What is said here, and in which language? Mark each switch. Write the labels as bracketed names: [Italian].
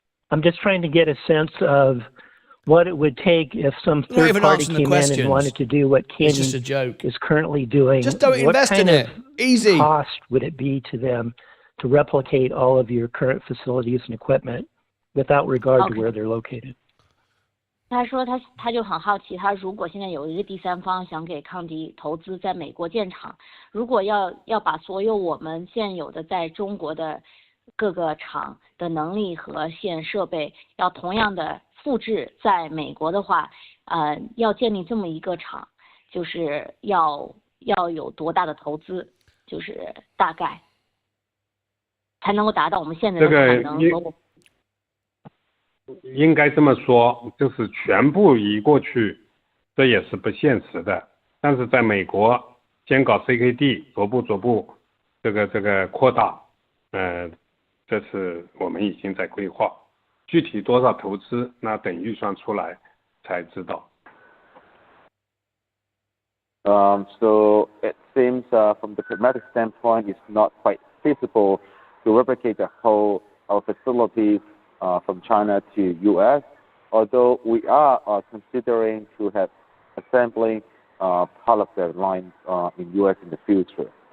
[English] I'm just trying to get a sense of what it would take if some third party came in and wanted to do what Kandi is currently doing. Just don't invest in it. Easy. What cost would it be to them to replicate all of your current facilities and equipment without regard to where they're located? [Chinese] 他说他就很好奇，他如果现在有一个第三方想给康迪投资在美国建厂，如果要把所有我们现有的在中国的各个厂的能力和现设备要同样的复制在美国的话，要建立这么一个厂，就是要有多大的投资，就是大概才能够达到我们现在的产能和我。应该这么说，就是全部移过去，这也是不现实的。但是在美国，先搞 CKD， 逐步这个扩大，这是我们已经在规划。具体多少投资，那等预算出来才知道。 [English] So it seems from the pragmatic standpoint, it's not quite feasible to replicate the whole our facilities from China to U.S., although we are considering to have assembling part of the lines in U.S. in the future.